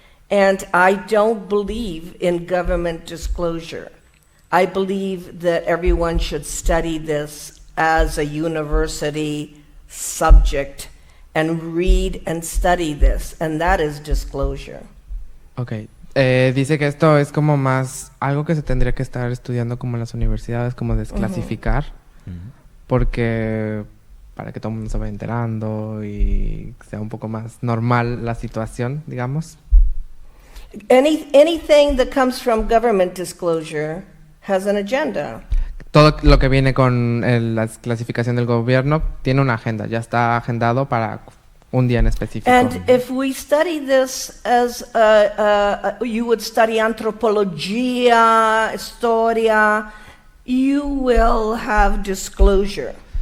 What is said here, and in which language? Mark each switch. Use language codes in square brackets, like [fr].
[en] And I don't believe in government disclosure. I believe that everyone should study this as a university subject and read and study this, and that is disclosure. Okay. [es] Dice que esto es como más algo que se tendría que estar estudiando como en las universidades, como desclasificar, porque para que todo el mundo se vaya enterando y sea un poco más normal la situación, digamos. [en] Anything that comes from government disclosure has an agenda. [es] Todo lo que viene con la clasificación del gobierno tiene una agenda, ya está agendado para un día en específico. [en] And if we study this as you would study [es] antropología, historia, [en] you will have disclosure.